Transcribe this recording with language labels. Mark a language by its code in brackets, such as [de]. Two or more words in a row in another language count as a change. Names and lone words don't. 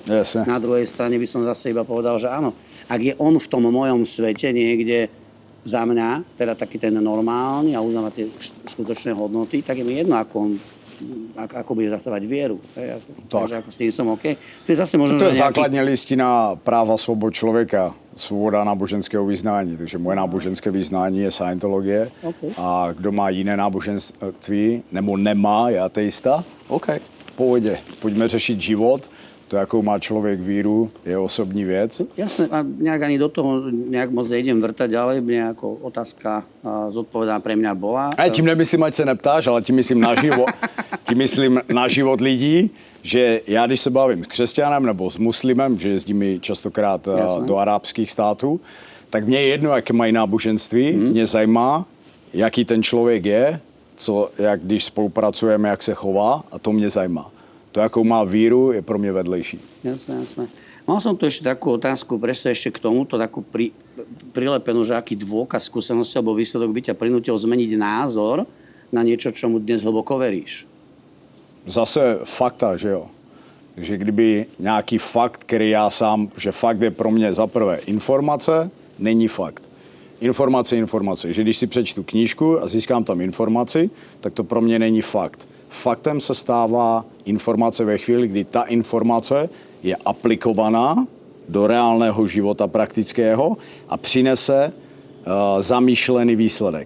[sk] Jasne. Na druhej strane by som zase iba povedal, že áno, ak je on v tom mojom svete niekde za mňa, teda taký ten normálny a uznáva tie skutočné hodnoty, tak je mi jedno, ako bude zastávať vieru. Takže ako s tým som OK. To je zase možno, [cs] to je základní listina práva svobod člověka, svoboda náboženského vyznání. Takže moje náboženské vyznání je Scientologie. Okay. A kdo má jiné náboženství, nebo nemá, je ateista, OK, v pohodě. Pojďme řešit život. To, jakou má člověk víru, je osobní věc. [sk] Jasné, a nejak ani do toho nejak moc nejdem vrtať ďalej. Mne ako otázka zodpovedaná pre mňa bola. [cs] A tím nemyslím, ať se neptáš, ale tím myslím na život lidí, že já, když se bavím s křesťanem nebo s muslimem, že jezdím častokrát do arabských států, tak mně je jedno, jaké mají náboženství. Mě zajímá, jaký ten člověk je, jak když spolupracujeme, jak se chová, a to mě zajímá. To, jakou má víru, je pro mě vedlejší. [sk] Jasné. Mal som tu ešte takú otázku, presne ešte k tomuto, takú prilepenú, že aký dôkaz skúsenosti alebo výsledok by ťa prinútil zmeniť názor na niečo, čomu dnes hlboko veríš? [cs] Zase fakta, že jo. Takže kdyby nějaký fakt, který já sám, že fakt je pro mě za prvé informace, není fakt. Informace. Že když si přečtu knížku a získám tam informaci, tak to pro mě není fakt. Faktem se stává informace ve chvíli, kdy ta informace je aplikovaná do reálného života praktického a přinese zamýšlený výsledek.